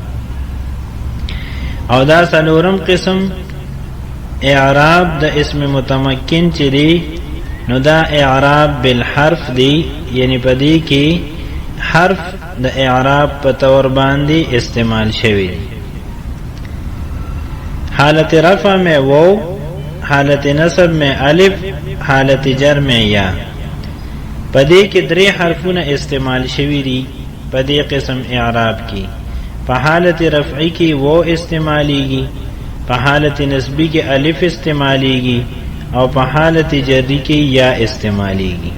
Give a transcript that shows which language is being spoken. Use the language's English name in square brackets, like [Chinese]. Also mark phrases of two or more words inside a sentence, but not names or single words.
[Pashto] او دا څلورم قسم اعراب د اسم متمکن چې دی، نو دا اعراب بالحرف دی، یعنی په دې کې حرف د اعراب په تور باندې استعمال شوی دی. [Urdu] حالت رفع میں وو، حالت نصب میں الف، حالت جر میں یا. [Pashto] پدې کې درې حرفونه استعمال شوي دي په دې قسم اعراب کې. په حالت رفعی کې وو استعمالیږي، په حالت نسبی کې الف استعمالیږي، او په حالت جری کې یا استعمالیږي.